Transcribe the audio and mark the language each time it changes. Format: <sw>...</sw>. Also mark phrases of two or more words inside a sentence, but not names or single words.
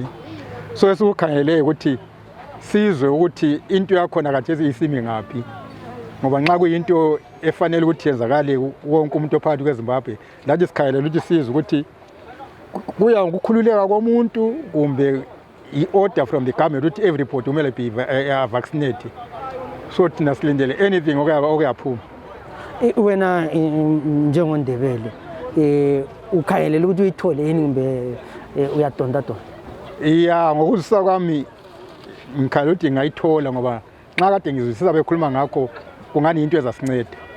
<nd>So esikukhangele ukuthi sizwe ukuthi into yakhona kathesi isimi ngaphi. ngoba nxa kuyinto efanele ukuthi yenzakale wonke umuntu ophakathi kweZimbabwe lathi sikhayelela ukuthi size ukuthi kuya ngokukhululeka komuntu kumbe i-</nd> <en>order from the government</en> <nd>ukuthi everybody kumele</nd> <en>be vaccinated.</en> <nd>So thina silindele anything okuyaphuma. Wena njengoNdebele ukhayelela ukuthi uyithole yini kumbe uyadonda donda? Yeah, ngokuzisa kwami ngikhala ukuthi ngayithola ngoba nxa kade ngizwisisa bekhuluma ngakho kungani into ezasinceda.</nd>